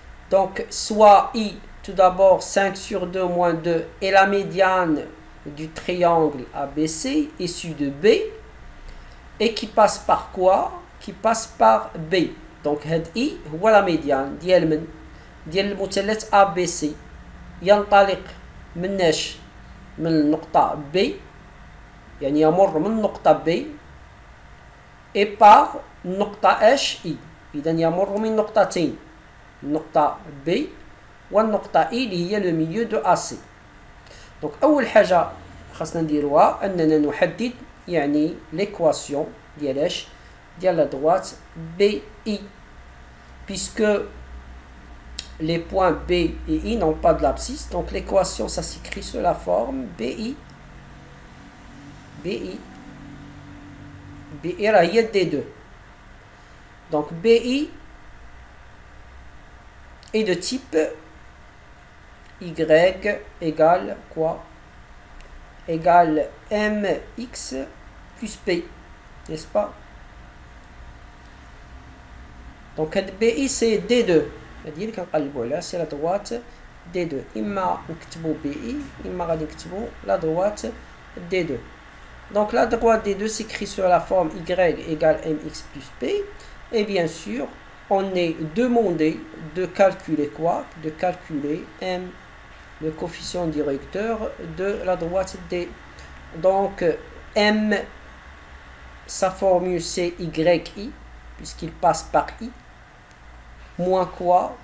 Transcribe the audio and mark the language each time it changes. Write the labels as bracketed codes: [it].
[fr] Donc soit I tout d'abord 5 sur 2 moins 2 est la médiane du triangle ABC issu de B et qui passe par quoi? Qui passe par B. [ar] Donc هاد I هو la médiane ديال المثلث ABC ينطلق مناش من النقطة B يعني يمر من النقطة B et par النقطة H I إذا يمر من نقطتين النقطة B والنقطة I اللي هي لو ميليو دو AC. دونك أول حاجة خاصنا نديروها أننا نحدد يعني [fr] l'équation ديال la droite BI puisque les points B et I n'ont pas de l'abscisse, donc l'équation ça s'écrit sous la forme BI là il y a D2. Donc BI est de type Y égale quoi? Égale MX plus P, n'est-ce pas? Donc BI c'est D2, c'est-à-dire que c'est la droite D2. [ar] إما نكتبو BI إما غادي نكتبو la droite D2. [fr] Donc la droite D2 s'écrit sur la forme Y égale MX plus P. Et bien sûr, on est demandé de calculer quoi? De calculer M, le coefficient directeur de la droite D. Donc M, sa formule c'est YI, puisqu'il passe par I. Moins quoi?